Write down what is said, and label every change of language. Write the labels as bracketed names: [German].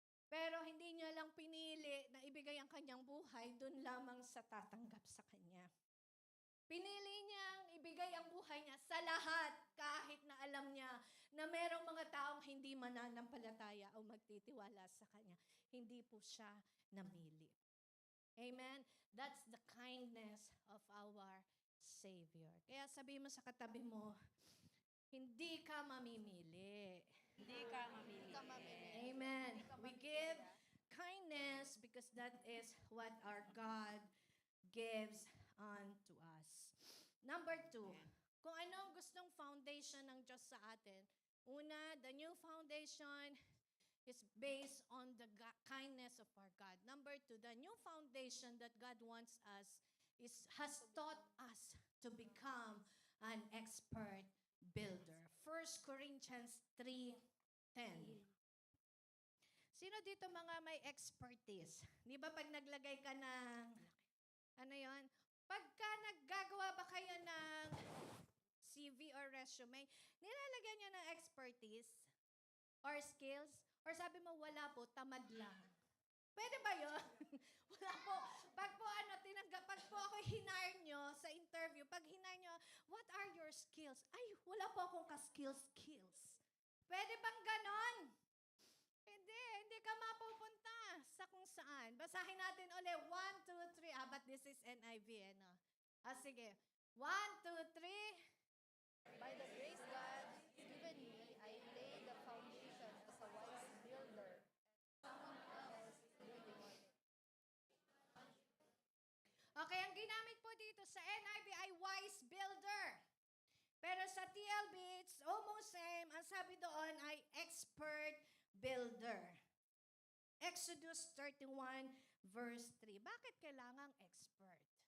[Filipino] Pero hindi niya lang pinili na ibigay ang kanyang buhay dun lamang sa tatanggap sa Kanya. Pinili niyang ibigay ang buhay niya sa lahat kahit na alam niya na merong mga taong hindi mananampalataya o magtitiwala sa Kanya. Hindi po siya namili. Amen? [English] That's the kindness of our Savior. [Filipino] Kaya sabihin mo sa katabi mo, hindi ka mamimili. Hindi ka mamili. Amen. [English] We give kindness because that is what our God gives unto us. [Filipino] Number 2, kung anong gustong foundation ng Diyos sa atin. [English] Una, the new foundation is based on the kindness of our God. Number 2, the new foundation that God wants us has taught us to become an expert builder. 1 Corinthians 3:10. [Filipino] Sino dito mga may expertise? Di ba pag naglagay ka ng, ano yon? Pagka naggagawa ba kayo ng CV or resume, nilalagyan nyo ng expertise or skills? Or sabi mo, wala po, tamad lang. Pwede ba yun? Wala po. Pag po pag po ako hinire nyo sa interview, pag hinire nyo, [English] what are your skills? [Filipino] Ay, wala po akong ka-skills. Pwede bang ganon? Hindi ka mapupunta sa kung saan. Basahin natin ulit. [English] 1, 2, 3. But this is NIV, no? Sige. 1, 2, 3. By the grace God has given me, I lay the foundation as a wise builder. Someone else is building on it. [Filipino] Okay, ang ginamit po dito sa NIV ay wise builder. Pero sa TLB, [English] it's almost same. [Filipino] Ang sabi doon ay expert builder. [English] Exodus 31 verse 3. [Filipino] Bakit kailangang expert?